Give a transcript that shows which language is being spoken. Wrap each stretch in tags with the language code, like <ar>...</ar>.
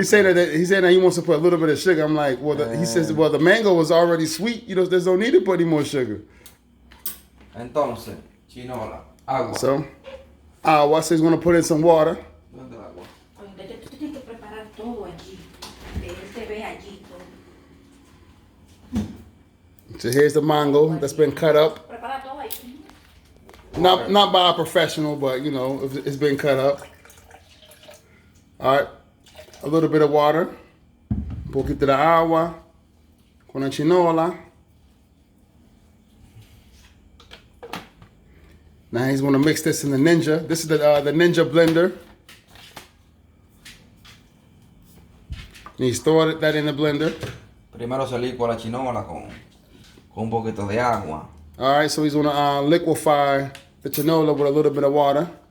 <en>He's saying that he wants to put a little bit of sugar. I'm like, well, he says, well, the mango was already sweet. You know, there's no need to put any more sugar.</en> <es>Entonces, chinola, agua.</es> <en>So, so he's going to put in some water.</en> <es>¿Dónde el agua? Oye, tú tienes que preparar todo allí. Que él te ve allí todo.</es> <en>So here's the mango that's been cut up.</en> <es>Prepara todo ahí.</es> <en>Not by a professional, but you know, it's been cut up. All right, a little bit of water,</en> <es>un poquito de agua, con la chinola.</es> <en>Now he's going to mix this in the Ninja. This is the Ninja blender. And he's throwing that in the blender.</en> <es>Primero se licua la chinola con un poquito de agua.</es> <en>All right, so he's going to liquefy the chinola with a little bit of water.</en>